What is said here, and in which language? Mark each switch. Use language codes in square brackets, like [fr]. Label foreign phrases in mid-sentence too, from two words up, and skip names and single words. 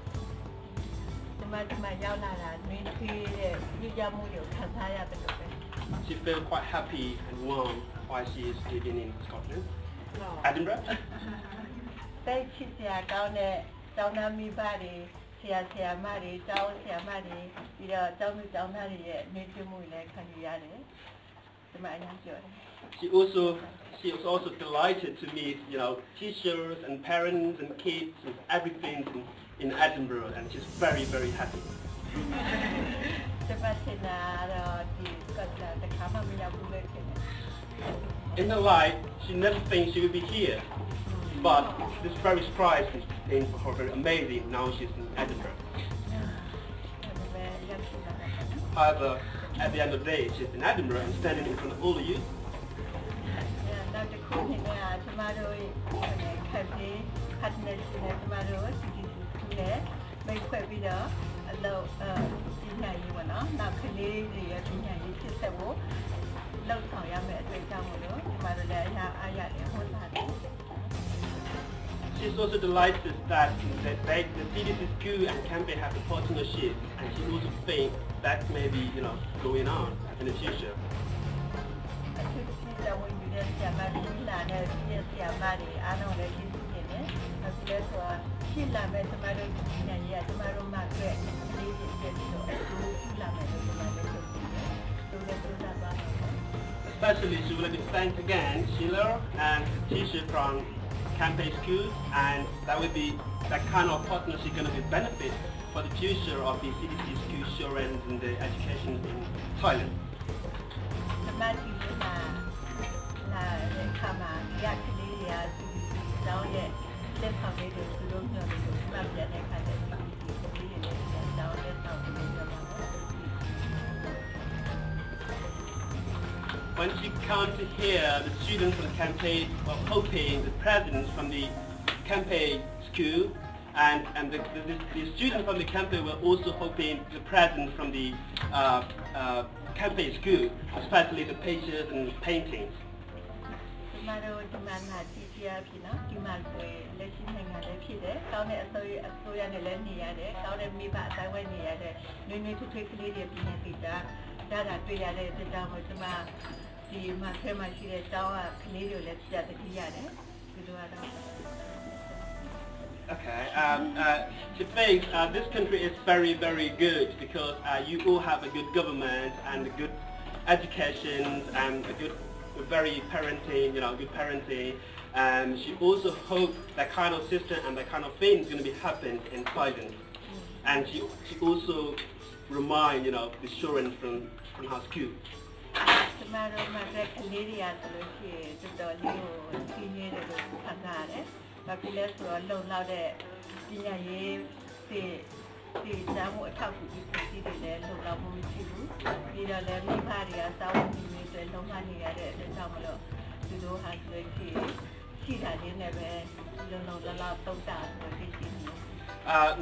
[en] She feels quite happy and warm while she is living in Scotland. Edinburgh. [my] သိချစ်စရာကောင်းတဲ့ကျောင်းသားမိဘတွေဆရာဆရာမတွေကျောင်းဆရာမတွေပြီးတော့ကျောင်းသူကျောင်းသားတွေရဲ့နေထိုင်မှုလည်းခံယူရတယ်ဒီမှာအများကြီးပြောတယ် [en] She was also delighted to meet, teachers and parents and kids and everything in Edinburgh, and she's very, very happy. [my] ဒီမှာသင်တာတော့ဒီကတခါမှမရောက်ဘူးလေခင်ဗျ [en] In her life, she never thinks she would be here, but this very surprise is thing for her very amazing. Now she's in Edinburgh. However, at the end of the day, she's in Edinburgh and standing in front of all of you. [my] နောက်တစ်ခုနေကကျမတို့ခက်ပြီး partnership နဲ့ကျမတို့ CDC နဲ့မိတ်ဖွဲ့ပြီးတော့အလုပ်ပညာရေးပေါ့နော်နောက်ကလေးတွေရဲ့ပညာရေးဖြစ်ဆက်ဖို့လုပ်ဆောင်ရမယ့်အတွက်ကြောင့်မို့လို့ကျမတို့လည်းအားရတယ်ဟောတာတယ် [en] She's also delighted that the CDC school and Campie have a partnership, and she also thinks that may be, going on in the future. [my] အခုဒီတော့ဝင်ပြီးတဲ့ဆရာမတွေလာတဲ့ဆရာမတွေအားလုံးလည်းရှင်းပြနေတယ်အခုလည်းဆိုတာရှင်းလာမဲ့ကျမတို့ပညာရေးကကျမတို့မှအတွက်လေးတွေဖြစ်ပြီးတော့အခုရှင်းလာမဲ့လို့ကျမလည်းလုပ်ပြီးတယ်သူလည်းပြောတာပါ [en] Especially, she would like to thank again Sheila and the teacher from Campie School, and that kind of partnership going to be benefit for the future of the CDC school children and the education in Thailand. [my] ကျမဒီမှာလာတဲ့ခါမှာရကလေးတွေကကျောင်းရဲ့လက်ဆောင်လေးတွေသူတို့မျိုးတွေကိုကျမပြန်တဲ့ခါကျတော့ဒီလေးတွေလည်းကျောင်းလက်ဆောင်လေးတွေမှာ [en] When she came to hear the students from Campie were hoping the presidents from the Campie school, and the students from the Campie were also hoping the presidents from the Campie school, especially the pictures and paintings. [my] ကျမတို့ဒီမှာလာကြည့်ပြပြီနော်ဒီမှာဆိုရင်လက်ရှိနိုင်ငံလည်းဖြစ်တယ်။ကောင်းတဲ့အစိုးရနဲ့လည်းနေရတယ်။ကောင်းတဲ့မိဘအတိုင်းဝဲနေရတယ်။နွေးနွေးထွေးထွေးကလေးတွေပြနေပြီဒါတွေ့ရတဲ့အတွက်ကြောင့်ကျမဒီမှာဆဲမှာရှိတဲ့ကျောင်းကကလေးတွေလည်းပြတတိရတယ်။ဒီလိုကတော့ [en] Okay, she thinks this country is very, very good because you all have a good government and a good education and a good, very parenting, good parenting. And she also hopes that kind of system and that kind of thing is going to be happening in Thailand. And she also remind, the children from her school. [my] ကျမတို့မှာကလေးတွေရဆိုလို့ရှိရင်တော်တော်လေးကိုကြီးနေတယ်လို့ခံစားရတယ်။ဘာဖြစ်လဲဆိုတော့လုံလောက်တဲ့ပညာရေးဒီစာမှုအထောက်အကူပြုတွေလည်းလုံလောက်မှုမရှိဘူး။ပြီးတော့လည်းမိဘတွေကစာဝန်ကြီးတွေလုံမနေရတဲ့အတွက်ကြောင့်မလို့သူတို့ဟာဆိုလို့ရှိတာလေးနဲ့ပဲလုံလောက်တုံးတာဆိုပြီးရှိနေတယ်။